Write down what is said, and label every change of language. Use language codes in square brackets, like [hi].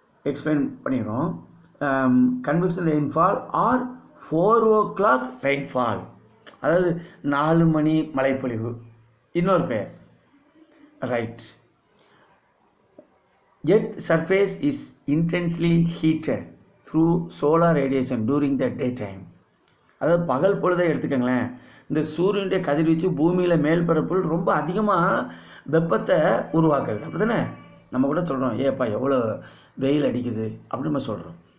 [en] Explain பண்ணிடுறோம். Convectional rainfall or 4 o'clock rainfall, [ta] அதாவது 4 மணி மழைப்பொழிவு. இன்னொரு பேர் right. [en] Earth surface is intensely heated through solar radiation during the daytime. [ta] அதாவது பகல் பொழுதை எடுத்துக்கங்களேன். இந்த சூரியனுடைய கதிர்வீச்சு பூமியில் மேல்பரப்பில் ரொம்ப அதிகமாக வெப்பத்தை உருவாக்குறது. அப்படி தானே நம்ம கூட சொல்கிறோம், ஏப்பா எவ்வளோ வெயில் அடிக்குது அப்படின்னு நம்ம சொல்கிறோம்.